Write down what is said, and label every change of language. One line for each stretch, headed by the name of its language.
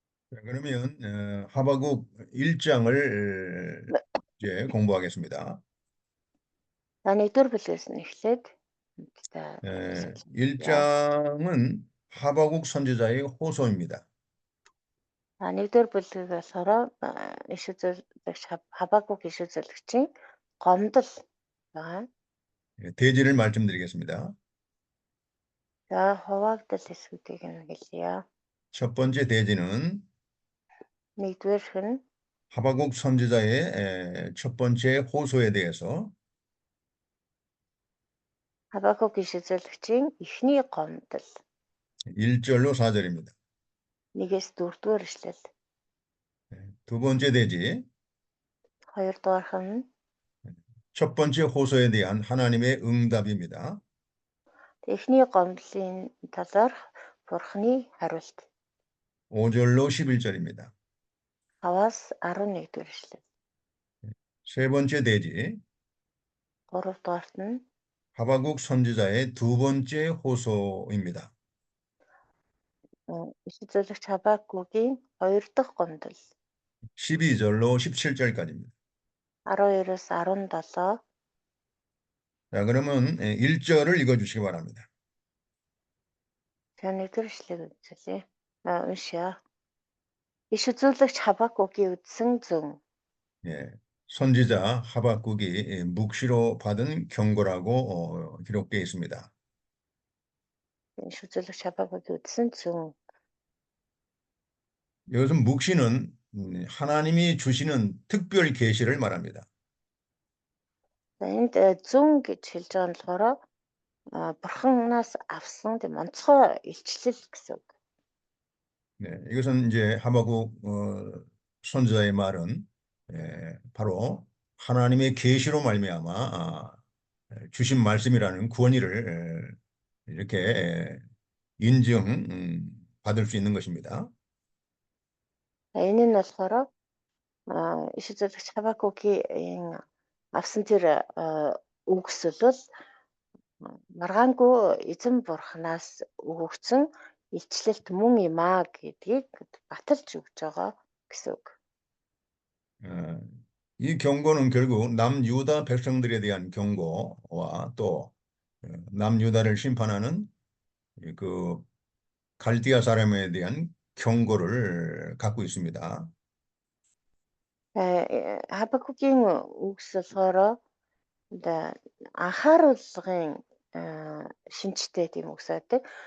Korean: 자, 그러면 하박국 1장을 이제 공부하겠습니다.
Mongolian: За нэгдүгээр бүлгээс нь эхлээд та
Korean: 1장은 하박국 선지자의 호소입니다.
Mongolian: нэгдүгээр бүлгийг болохоор иш үзүүлэгч Хабакук иш үзүүлэгчийн гомдол байгаа.
Korean: 대지를 말씀드리겠습니다.
Mongolian: За хуваагдал хэсгүүдийг нь хэлье.
Korean: 첫 번째 대지는
Mongolian: нэгдүгээрх нь
Korean: 하박국 선지자의 첫 번째 호소에 대해서
Mongolian: Хабакук иш үзүүлэгчийн эхний гомдол
Korean: 1절로 4절입니다.
Mongolian: 1-ээс 4-р ишлэл.
Korean: 두 번째 대지
Mongolian: хоёрдугаарх нь
Korean: 첫 번째 호소에 대한 하나님의 응답입니다.
Mongolian: эхний гомдлын талаар Бурхны хариулт.
Korean: 5절로 11절입니다.
Mongolian: 5-аас 11-р ишлэл.
Korean: 세 번째 대지
Mongolian: гуравдугаарт нь
Korean: 하박국 선지자의 두 번째 호소입니다.
Mongolian: иш үзүүлэгч Хабакугийн хоёр дахь гомдол
Korean: 12절로 17절까지입니다.
Mongolian: 12-аас 17.
Korean: 자, 그러면 1절을 읽어주시기 바랍니다.
Mongolian: За нэгдүгээр ишлэгийг үзүүлье. Уншия. Иш үзүүлэгч Хабакугийн үдсэн зөв.
Korean: 예, 선지자 하박국이 묵시로 받은 경고라고 기록되어 있습니다.
Mongolian: Иш үзүүлэгч Хабакугийн үдсэн зөв.
Korean: 여기서 묵시는 하나님이 주시는 특별 계시를 말합니다.
Mongolian: За энд зөв гэж хэлж байгаа нь болохоор бурханаас авсан тийм онцгой илчлэл гэсэн үг.
Korean: 네, 이것은 이제 하박국 선지자의 말은 바로 하나님의 계시로 말미암아 주신 말씀이라는 구원의를 이렇게 인증 받을 수 있는 것입니다.
Mongolian: Энэ нь болохоор иш үзүүлэгч Хабакугийн авсан тэр үгсэл бол маргаангүй эзэн бурхнаас өгөгдсөн илчлэлт мөн юм аа гэдгийг баталж өгч байгаа гэсэн үг.
Korean: 이 경고는 결국 남유다 백성들에 대한 경고와 또 남유다를 심판하는 그 갈디아 사람에 대한 경고를 갖고 있습니다.
Mongolian: Хабакугийн үгс болохоор анхааруулгын шинжтэй тийм үгс байдаг.